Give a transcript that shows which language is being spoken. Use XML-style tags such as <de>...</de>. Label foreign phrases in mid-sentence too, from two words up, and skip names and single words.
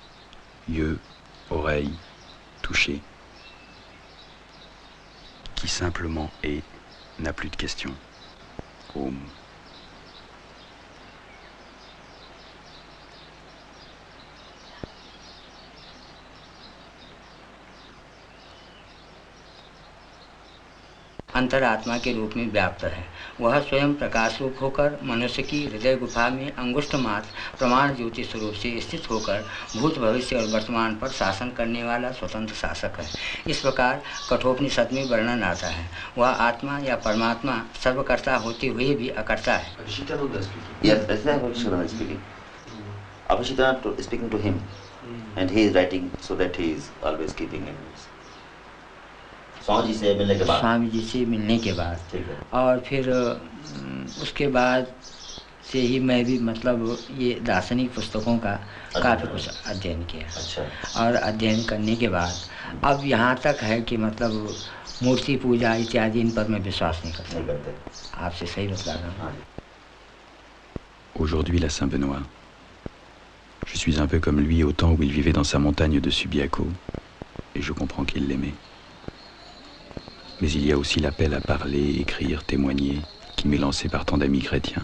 <fr>Yeux, oreilles, toucher. Qui simplement est, n'a plus de questions.</fr> <sa>Om.</sa> <hi>अंतरात्मा के रूप में व्याप्त है। वह स्वयं प्रकाश रूप होकर मनुष्य की हृदय गुफा में अंगुष्ठ मात्र प्रमाण ज्योति स्वरूप से स्थित होकर भूत भविष्य और वर्तमान पर शासन करने वाला स्वतंत्र शासक है। इस प्रकार कठोपनिषद में वर्णन आता है। वह आत्मा या परमात्मा सर्वकर्ता होते हुए भी अकर्ता है।</hi> <en>Speaking to him, and he is writing so that he is always keeping in</en> <hi>स्वामी जी से मिलने के बाद और फिर उसके बाद से ही मैं भी मतलब ये दार्शनिक पुस्तकों का काफ़ी कुछ अध्ययन किया। अच्छा। और अध्ययन करने के बाद अब यहाँ तक है कि मतलब मूर्ति पूजा इत्यादि इन पर मैं विश्वास नहीं करता। आपसे सही बता रहा हूँ।</hi> <fr>Aujourd'hui, la Saint-Benoît. Je suis un peu comme lui au temps où il vivait dans sa montagne de Subiaco, et je comprends qu'il l'aimait. Mais il y a aussi l'appel à parler, écrire, témoigner, qui m'est lancé par tant d'amis chrétiens.</fr>